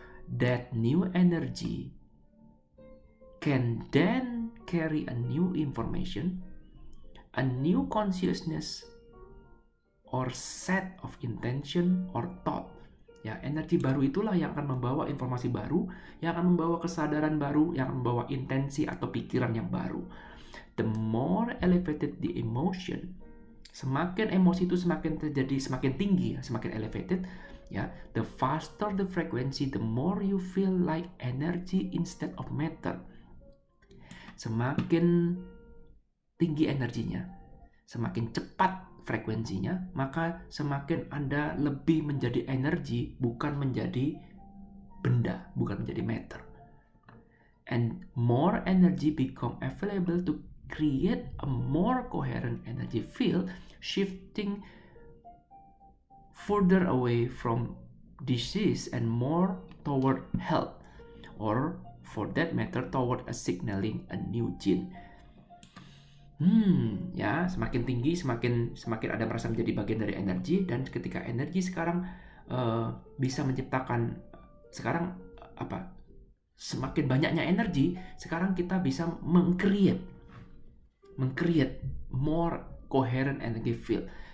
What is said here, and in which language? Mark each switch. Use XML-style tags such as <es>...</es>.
<en>That new energy can then carry a new information, a new consciousness, or set of intention or thought.</en> <id>Ya, energi baru itulah yang akan membawa informasi baru, yang akan membawa kesadaran baru, yang akan membawa intensi atau pikiran yang baru.</id> <en>The more elevated the emotion,</en> <id>semakin emosi itu semakin terjadi, semakin tinggi, semakin elevated, ya,</id> <en>the faster the frequency, the more you feel like energy instead of matter.</en> <id>Semakin tinggi energinya, semakin cepat frekuensinya, maka semakin Anda lebih menjadi energi, bukan menjadi benda, bukan menjadi matter.</id> <en>And more energy become available to create a more coherent energy field, shifting further away from disease and more toward health, or for that matter toward a signaling a new gene.</en> <id>Ya, semakin tinggi, semakin ada merasa menjadi bagian dari energi, dan ketika energi sekarang bisa menciptakan, sekarang semakin banyaknya energi, sekarang kita bisa meng-create</id> <en>more coherent energy field.</en>